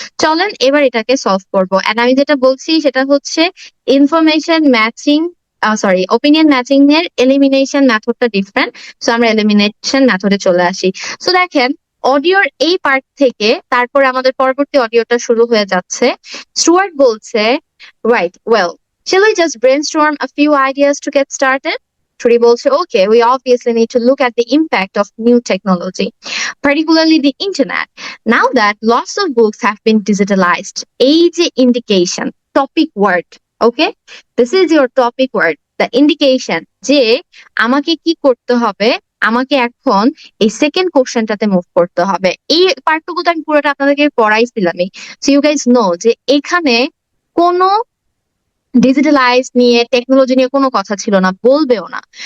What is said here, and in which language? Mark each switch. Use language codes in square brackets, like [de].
[bn] চলেন এবার এটাকে সলভ করবো। এন্ড আমি যেটা বলছি সেটা হচ্ছে information matching, sorry, opinion matching এর এলিমিনেশন মেথডটা ডিফারেন্ট। সো আমরা এলিমিনেশন মেথডে চলে আসি। সো দেখেন, অডিওর এই পার্ট থেকে তারপরে আমাদের পরবর্তী অডিওটা শুরু হয়ে যাচ্ছে। [en] Stuart [bn] বলছে, [en] Right, well, shall we just brainstorm a few ideas to get started? Trudy [bn] বলছে, [en] okay, we obviously need to look at the impact of new technology, particularly the internet. Now that lots of books have been digitalized, [bn] এই যে [en] indication, topic word, okay? This is your topic word, the indication, [bn] যে আমাকে কি করতে হবে, আমাকে এখন এই সেকেন্ড কোশ্চেনটাতে মুভ করতে হবে। এই পার্টটুকু তো আমি পুরোটা আপনাদেরকে পড়াইছিলামই। [en] so you guys know [bn] যে এখানে কোনো ডিজিটালাইজ নিয়ে, টেকনোলজি নিয়ে কোনো কথা ছিল না, বলবেও না।